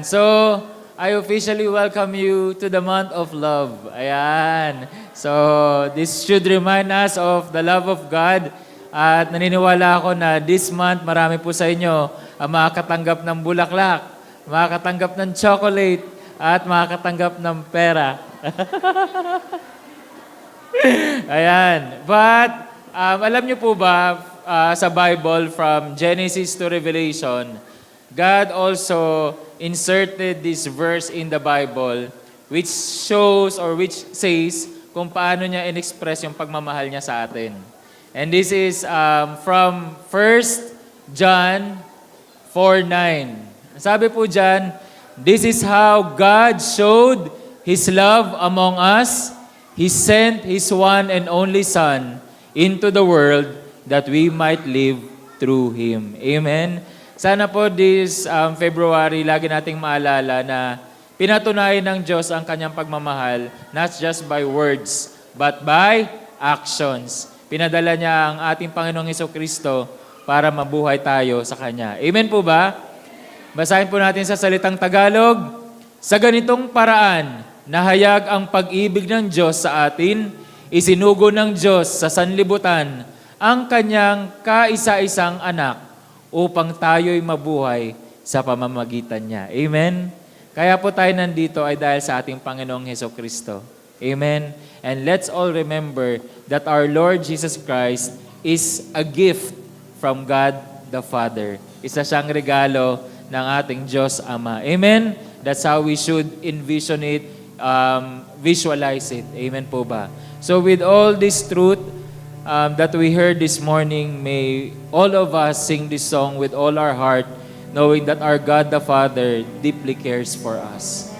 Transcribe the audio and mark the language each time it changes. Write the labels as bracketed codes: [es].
[en] So, I officially welcome you to the month of love. Ayan. So, this should remind us of the love of God. [tl] At naniniwala ako na [en] this month, [tl] marami po sa inyo ang makakatanggap ng bulaklak, makakatanggap ng chocolate, at makakatanggap ng pera. [en] Ayan. But, [tl] alam niyo po ba, sa Bible, [en] from Genesis to Revelation, God also inserted this verse in the Bible which shows or which says [tl] kung paano niya in-express yung pagmamahal niya sa atin. [en] And this is from 1 John 4:9. [tl] Sabi po dyan, [en] this is how God showed His love among us. He sent His one and only Son into the world that we might live through Him. Amen? [tl] Sana po this February, lagi nating maalala na pinatunayan ng Diyos ang kanyang pagmamahal, [en] not just by words, but by actions. [tl] Pinadala niya ang ating Panginoong Hesukristo para mabuhay tayo sa Kanya. Amen po ba? Basahin po natin sa salitang Tagalog. Sa ganitong paraan, nahayag ang pag-ibig ng Diyos sa atin, isinugo ng Diyos sa sanlibutan ang Kanyang kaisa-isang anak upang tayo'y mabuhay sa pamamagitan niya. Amen? Kaya po tayo nandito ay dahil sa ating Panginoong Hesukristo. Amen? [en] And let's all remember that our Lord Jesus Christ is a gift from God the Father. [tl] Isa siyang regalo ng ating Diyos Ama. Amen? [en] That's how we should envision it, visualize it. [tl] Amen po ba? [en] So with all this truth that we heard this morning, may all of us sing this song with all our heart, knowing that our God the Father deeply cares for us.